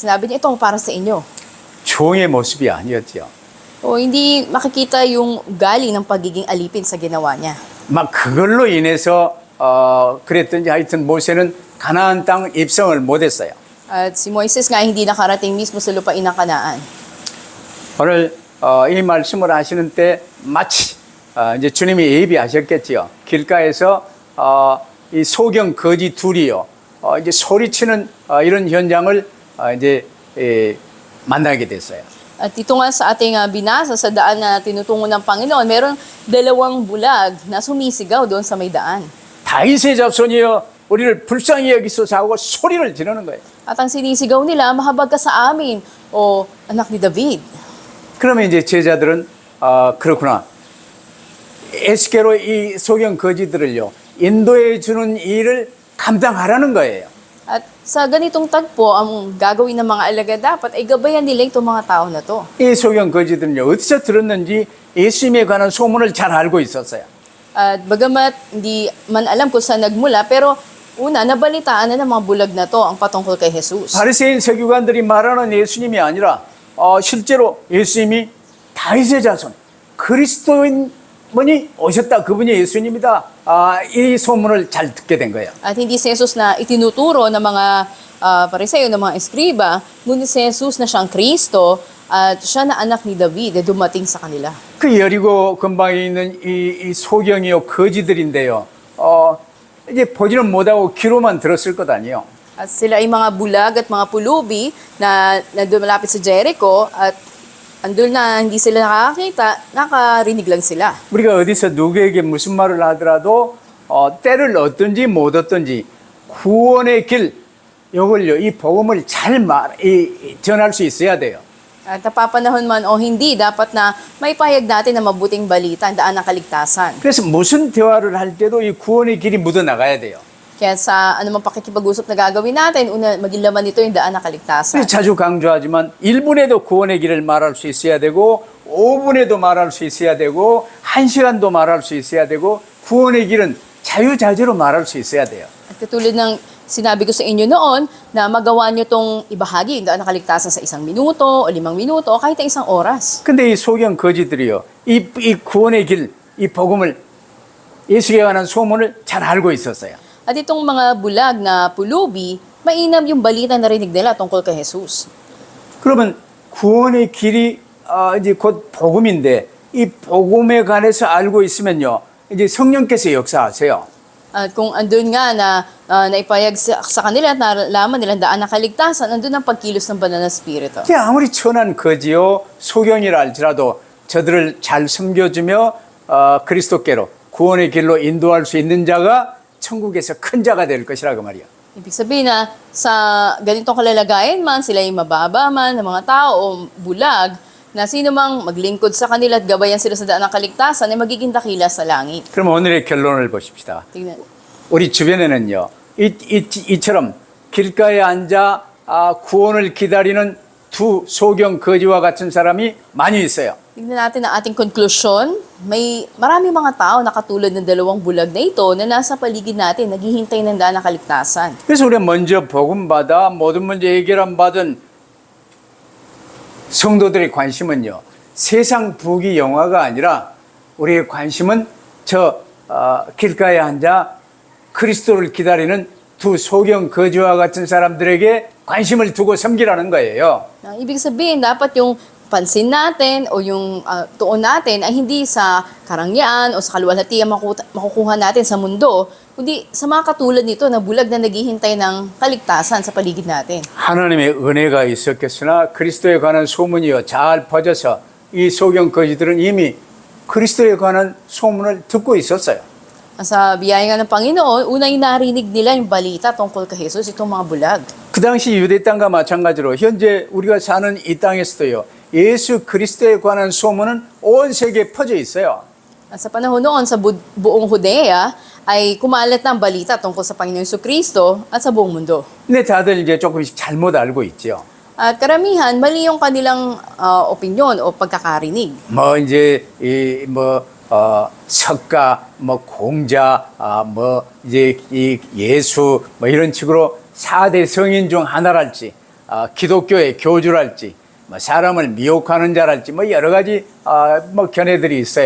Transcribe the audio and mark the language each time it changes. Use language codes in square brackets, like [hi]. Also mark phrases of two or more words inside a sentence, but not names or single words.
[tl] Sinabi niya, ito para sa inyo. [ko] 종의 모습이 아니었죠. [tl] O hindi makikita yung ugali ng pagiging alipin sa ginawa niya. [ko] 막 그걸로 인해서 그랬던지 하여튼 모세는 가나안 땅 입성을 못했어요. [tl] At si Moises nga hindi nakarating mismo sa lupain ng Kanaan. [ko] 오늘 이 말씀을 하시는 때 마치 이제 주님이 예비하셨겠지요. 길가에서 이 소경 거지 둘이요. 이제 소리치는 이런 현장을 이제 만나게 됐어요. [tl] At ito nga sa ating binasa sa daan na tinutungo ng Panginoon, meron 2 bulag na sumisigaw doon sa may daan. [ko] 다윗의 자손이여 우리를 불쌍히 여기소서 하고 소리를 지르는 거예요. [tl] At ang sinisigaw nila, mahabag ka sa amin, o anak ni David. [ko] 그러면 이제 제자들은 그렇구나. 에스게로 이 소경 거지들을요 인도해 주는 일을 감당하라는 거예요. [tl] At sa ganitong tagpo, ang gagawin ng mga alagad dapat ay gabayan nila itong mga tao na to. [ko] 이 소경 거지들은요 어디서 들었는지 예수님에 관한 소문을 잘 알고 있었어요. [tl] At bagamat hindi man alam kung saan nagmula, pero una, nabalitaan na ng mga bulag na to ang patungkol kay Jesus. [ko] 바리새인 서기관들이 말하는 예수님이 아니라 실제로 예수님이 다윗의 자손, 그 그리스도인 분이 오셨다. 그분이 예수님이다. 이 소문을 잘 듣게 된 거예요. [tl] At hindi si Jesus na itinuturo ng mga Pariseo, ng mga eskriba, ngunit si Jesus na siyang Kristo at siya na anak ni David, dumating sa kanila. [ko] 그 여리고 근방에 있는 이 소경이요 거지들인데요. 이제 보지는 못하고 귀로만 들었을 것 아니에요. [tl] At sila ay mga bulag at mga pulubi na dumalapit sa Jericho at andun na hindi sila nakakita, nakarinig lang sila. [ko] 우리가 어디서 누구에게 무슨 말을 하더라도 때를 얻든지 못 얻든지 구원의 길 이걸요 이 복음을 잘 전할 수 있어야 돼요. [tl] At napapanahon man o hindi, dapat na may payag natin na mabuting balita, ang daan ng kaligtasan. [ko] 그래서 무슨 대화를 할 때도 이 구원의 길이 묻어 나가야 돼요. [tl] Kaya sa anumang pakikipag-usap na gagawin natin, una, maging laman nito yung daan ng kaligtasan. [ko] 그래서 자주 강조하지만 1분에도 구원의 길을 말할 수 있어야 되고 5분에도 말할 수 있어야 되고 1시간도 말할 수 있어야 되고 구원의 길은 자유자재로 말할 수 있어야 돼요. [tl] At katulad ng sinabi ko sa inyo noon, na magawa nyo itong ibahagi yung daan ng kaligtasan sa 1 minuto o 5 minuto o kahit na 1 oras. [ko] 근데 이 소경 거지들이요. 이 구원의 길, 이 복음을 예수에 관한 소문을 잘 알고 있었어요. [tl] At itong mga bulag na pulubi, mainam yung balita na rinig nila tungkol kay Jesus. [ko] 그러면 구원의 길이 이제 곧 복음인데 이 복음에 관해서 알고 있으면요. 이제 성령께서 역사하세요. [tl] At kung andun nga na naipayag sa kanila at nalaman nilang daan ng kaligtasan, andun ang pagkilos ng banal na Espiritu. [ko] 아무리 천한 거지요 소경이라 할지라도 저들을 잘 섬겨주며 그리스도께로 구원의 길로 인도할 수 있는 자가 천국에서 큰 자가 될 것이라 그 말이야. [tl] Ibig sabihin na sa ganitong kalalagayan man, sila ay mababa man ng mga tao o bulag, na sino mang maglingkod sa kanila at gabayan sila sa daan ng kaligtasan ay magiging dakila sa langit. [ko] 그럼 오늘의 결론을 보십시다. [tl] Tingnan. [ko] 우리 주변에는요, 이처럼 길가에 앉아 구원을 기다리는 두 소경 거지와 같은 사람이 많이 있어요. [tl] Tingnan natin ang ating konklusyon. Marami mga tao na katulad ng dalawang bulag na ito na nasa paligid natin, naghihintay ng daan ng kaligtasan. [ko] 그래서 우리가 먼저 복음받아 모든 문제 해결안 받은 성도들의 관심은요, 세상 부귀 영화가 아니라 우리의 관심은 저 길가에 앉아 그리스도를 기다리는 두 소경 거지와 같은 사람들에게 관심을 두고 섬기라는 거예요. [tl] Ibig sabihin, dapat yung pansin natin o yung tuon natin ay hindi sa karangyaan o sa kaluwalhatian makukuha natin sa mundo, kundi sa mga katulad nito na bulag na naghihintay ng kaligtasan sa paligid natin. [ko] 하나님의 은혜가 있었겠으나 그리스도에 관한 소문이요 잘 퍼져서 이 소경 거지들은 이미 그리스도에 관한 소문을 듣고 있었어요. [tl] Sa biyaya nga ng Panginoon, unay narinig nila yung balita tungkol kay Jesus, itong mga bulag. [ko] 그 당시 유대 땅과 마찬가지로 현재 우리가 사는 이 땅에서도요 예수 그리스도에 관한 소문은 온 세계에 퍼져 있어요. [tl] At sa panahon noon, sa buong Judea, ay kumalat ng balita tungkol sa Panginoon Jesucristo at sa buong mundo. [ko] 근데 다들 이제 조금씩 잘못 알고 있죠. [tl] At karamihan, mali yung kanilang opinyon o pagkakarinig. [ko] 뭐 이제 석가, 공자, 이제 이 예수, 이런 식으로 4대 성인 중 하나랄지, 기독교의 교주랄지, 사람을 미혹하는 자랄지, 여러 가지, 견해들이 있어요.